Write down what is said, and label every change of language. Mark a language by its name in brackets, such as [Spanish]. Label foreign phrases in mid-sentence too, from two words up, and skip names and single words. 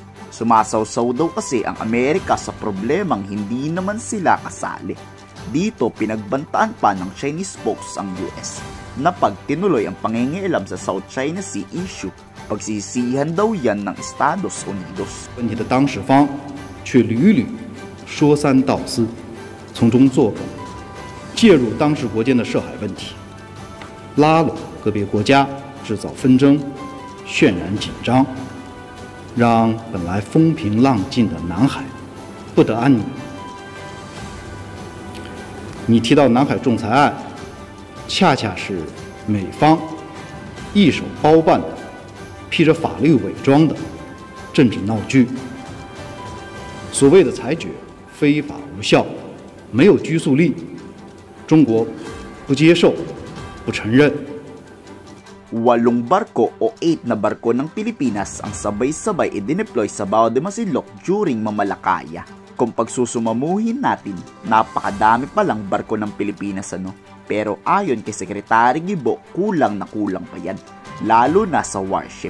[Filipino] Sumasawsaw daw kasi ang Amerika sa problemang hindi naman sila kasali. Dito pinagbantaan pa ng [English] Chinese folks [Filipino] ang US na pag tinuloy ang pangingialam sa South China Sea issue, pagsisihan daw yan ng Estados Unidos. [Chinese] 你的当事方却屡屡说三道四，从中作梗，介入当事国间的涉海问题，拉拢个别国家制造纷争，渲染紧张，让本来风平浪静的南海不得安宁。你提到南海仲裁案，恰恰是美方一手包办的、披着法律伪装的政治闹剧。所谓的裁决非法无效，没有拘束力，中国不接受、不承认。 [Filipino] 8 barko o 8 na barko ng Pilipinas ang sabay-sabay i-deploy sa Bao de Masinloc during Mamalakaya. Kung pagsusumamuhin natin, napakadami palang barko ng Pilipinas Pero ayon kay Secretary Gibo, kulang na kulang pa yan, lalo na sa warship.